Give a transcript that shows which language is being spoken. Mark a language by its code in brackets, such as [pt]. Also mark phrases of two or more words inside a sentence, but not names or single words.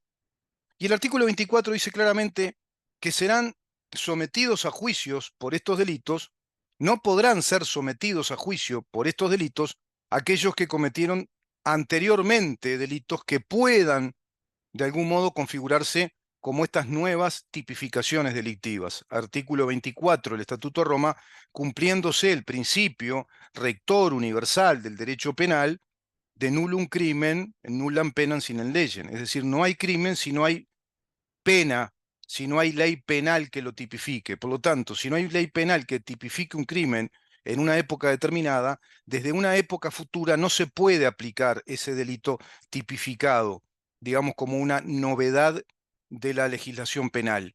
[es] Y el artículo 24 dice claramente que serán sometidos a juicios por estos delitos, no podrán ser sometidos a juicio por estos delitos aquellos que cometieron anteriormente delitos que puedan de algún modo configurarse como estas nuevas tipificaciones delictivas. Artículo 24 del Estatuto de Roma, cumpliéndose el principio rector universal del derecho penal de [la] nullum crimen, nullam penam sine legem. [es] Es decir, no hay crimen si no hay pena, si no hay ley penal que lo tipifique. Por lo tanto, si no hay ley penal que tipifique un crimen en una época determinada, desde una época futura no se puede aplicar ese delito tipificado, digamos, como una novedad de la legislación penal.